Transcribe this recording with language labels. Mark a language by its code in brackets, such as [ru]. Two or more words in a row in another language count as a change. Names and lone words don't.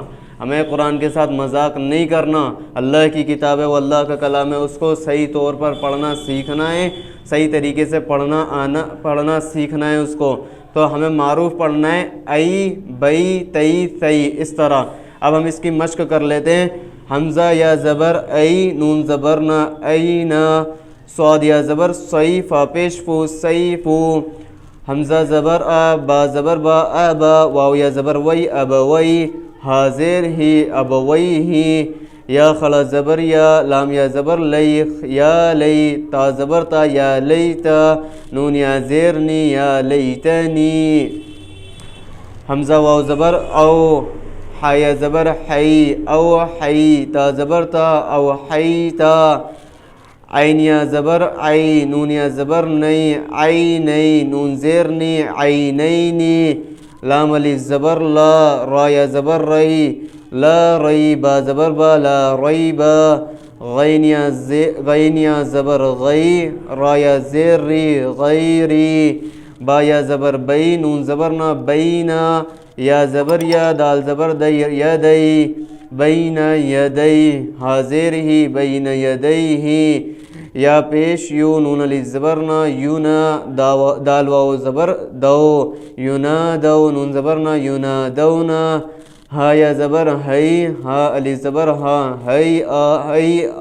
[ur] ہمیں قرآن کے ساتھ مذاق نہیں کرنا. اللہ کی کتاب ہے, وہ اللہ کا کلام ہے, اس کو صحیح طور پر پڑھنا سیکھنا ہے, صحیح طریقے سے پڑھنا سیکھنا ہے اس کو. تو ہمیں معروف پڑھنا ہے, ای, بئی, تئی, ثئی, اس طرح. اب ہم اس کی مشق کر لیتے ہیں. حمزہ یا زبر ای, نون زبر نہ, اینا, صاد یا زبر صئی, فا پیش فو, سیفو, حمزہ زبر آ, با زبر با, ابا, واو یا زبر وئی, ابوئی, حاضر ہی, ابوئی ہی, یا خلا زبر یا, لام یا زبر لئی, یا لئی, تا زبر تا, یا لیتا, نون یا زیرنی, [ar] یا لیتنی, [ur] حمزہ واو زبر او, حا یا زبر حی, او حی, تا زبر تا, او حیتا, عین یا زبر عی, نون یا زبر نئی, عینی, نون زیرنی, عینینی, لام الف زبر لا, را یا زبر رئی, لا رئی, با زبر با, [ar] لا ریبا, [ur] غین یا زبر غی, را یا زیر ری, غیری, با یا زبر بئی, نون زبر نا, بینا, یا زبر یا, دال زبر دی, یدی, [ar] بین یدی, [ur] حاضر ہی, [ar] بین یدی ہی, [ur] یا پیش یو, نون الف زبر نا, یونا, دال واو زبر دو, یونا دو, نون زبر نا, یونا دونا, ہا یا زبر ہئی, ہا الف زبر ہا, ہئی آ, ہئی,